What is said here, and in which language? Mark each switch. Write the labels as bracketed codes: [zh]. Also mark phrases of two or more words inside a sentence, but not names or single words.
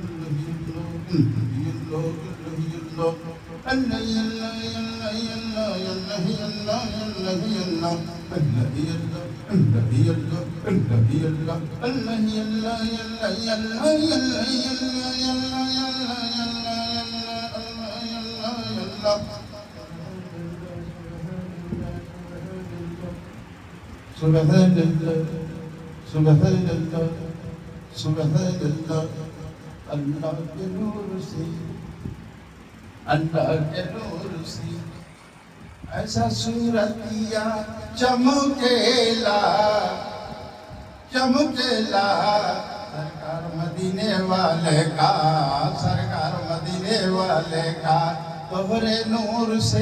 [ar] Allah yalla yalla yalla yalla yalla yalla yalla Allah yalla Allah yalla Allah yalla Allah yalla yalla yalla yalla yalla yalla yalla يلا سبحان الله سبحان الله سبحان الله [bho] अल्लाह के नूर से अल्लाह के नूर से ऐसा सूरतिया चमकेला चमकेला सरकार मदीने वाले का सरकार मदीने वाले का तोहरे नूर से